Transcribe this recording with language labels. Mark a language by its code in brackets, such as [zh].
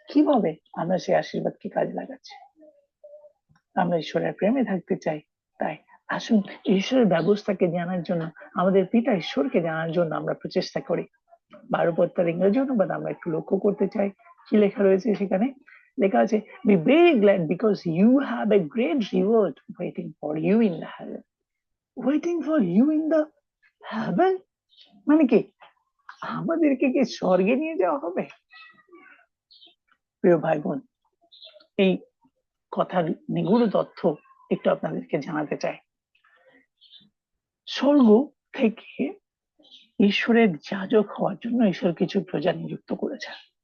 [bn] কিভাবে আমরা সেই আশীর্বাদকে কাজে লাগাচ্ছি? আমরা ঈশ্বরের প্রেমে থাকতে চাই, তাই আসুন ঈশ্বরের ব্যবস্থাকে জানার জন্য, আমাদের পিতা ঈশ্বরকে জানার জন্য আমরা প্রচেষ্টা করি। 12 পত্রের ইংরেজি অনুবাদ আমরা একটু লক্ষ্য করতে চাই। কি লেখা রয়েছে সেখানে? লেখা আছে, [en] be very glad because you have a great reward waiting for you in the heaven. Waiting for you in the heaven [bn] মানে কি? আমাদেরকে কি স্বর্গে নিয়ে যাওয়া হবে? প্রিয় ভাই বোন, এই কথার নিগুড় তথ্য একটু আপনাদেরকে জানাতে চাই। স্বর্গ থেকে ঈশ্বরের যাজক হওয়ার জন্য ঈশ্বর কিছু প্রজা নিযুক্ত করেছেন।